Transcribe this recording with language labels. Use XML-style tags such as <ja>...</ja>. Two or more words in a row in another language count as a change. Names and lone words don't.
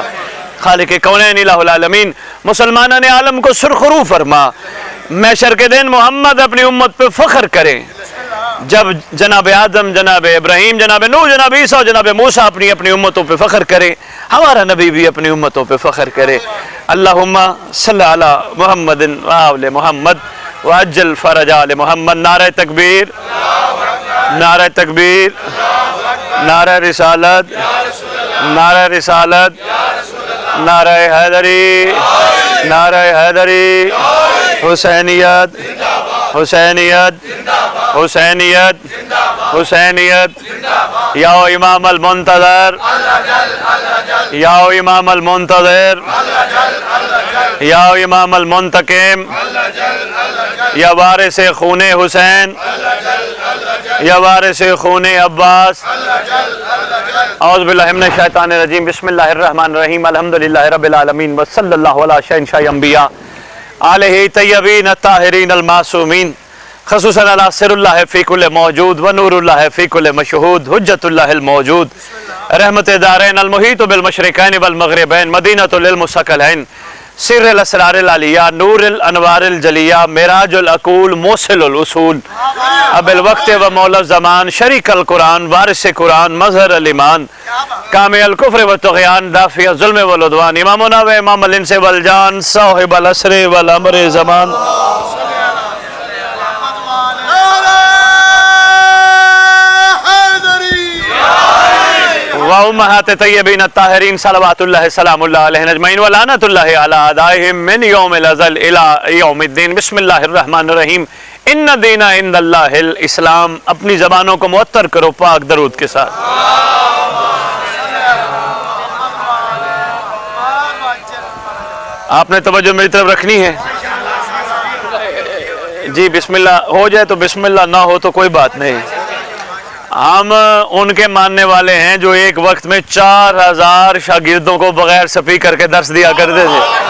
<ur>خالق کونین</ur> <ar>إله العالمين</ar> <ur>مسلمانان عالم کو سرخرو فرما. محشر کے دن محمد اپنی امت پہ فخر کریں. جب جناب آدم، جناب ابراہیم، جناب نوح، جناب عیسیٰ، جناب موسیٰ اپنی اپنی امتوں پہ فخر کریں، ہمارا نبی بھی اپنی امتوں پہ فخر کرے.</ur> <ar>اللهم صل على محمد وآل محمد وعجل فرج آل محمد व अज्जल फ़रज आले मुहम्मद।</ar> <ur>نعرہ تکبیر، نعرہ تکبیر، نعرہ رسالت، نعرہ رسالت، نعرہ حیدری، نعرہ حیدری, नारे हैदरी, حسینیت، حسینیت، حسینیت، حسینیت.</ur> <ar>يا إمام المنتظر، يا إمام المنتظر، يا إمام المنتقم,</ar> <ur>یا وارث خون حسین، یا وارث خون عباس.</ur> <ar>أعوذ بالله من الشيطان الرجيم. بسم الله الرحمن الرحيم. الحمد لله رب العالمين وصلى الله على شهنشاه أنبياء آله الطيبين الطاهرين المعصومين خصوصا على سر الله في كل موجود ونور الله في كل مشهود حجة الله الموجود رحمة الدارين المحيط بالمشرقين والمغربين مدينة العلم مستقلين سر الأسرار العلية نور الأنوار الجلية معراج العقول موصل الأصول أبي الوقت ومولى الزمان شريك القرآن وارث القرآن مظهر الإيمان كامل كفر وطغيان دافع الظلم والعدوان إمامنا وإمام الإنس والجان صاحب العصر والأمر زمان. وأمهات الطيبين الطاهرين صلوات الله سلام الله عليهن أجمعين ولعنة الله على أعدائهم من يوم الأزل إلى يوم الدين. بسم الله الرحمن الرحيم. إن الدين عند الله الإسلام.</ar> <ur>اپنی زبانوں کو معطر کرو پاک درود کے ساتھ۔ آپ نے توجہ میری طرف رکھنی ہے جی. بسم اللہ ہو جائے تو بسم اللہ، نہ ہو تو کوئی بات نہیں۔ ہم ان کے ماننے والے ہیں جو ایک وقت میں 4000 شاگردوں کو بغیر اسپیکر کے درس دیا کرتے تھے.</ur>